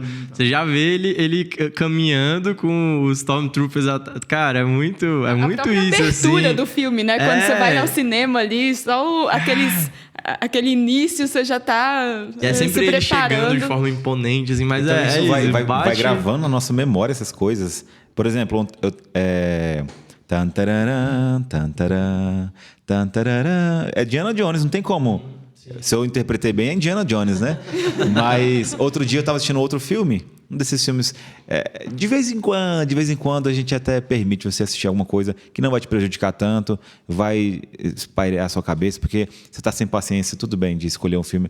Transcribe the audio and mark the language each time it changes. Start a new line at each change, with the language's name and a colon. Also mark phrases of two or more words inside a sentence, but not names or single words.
Portuguese: Você já vê ele caminhando com os Stormtroopers. Cara, é muito isso. A abertura assim. do filme, né? Quando você vai ao cinema ali, só aquele início, você já tá sempre se ele preparando. chegando de forma imponente, assim, mas Então, isso isso, vai gravando na nossa memória essas coisas. Por exemplo, tan, tararã, tan, tarã, tan, tararã. É Indiana Jones, não tem como. Se eu interpretei bem, é Indiana Jones, né? Mas outro dia eu estava assistindo outro filme, um desses filmes. De vez em quando a gente até permite você assistir alguma coisa que não vai te prejudicar tanto, vai espairear a sua cabeça, porque você está sem paciência, tudo bem de escolher um filme.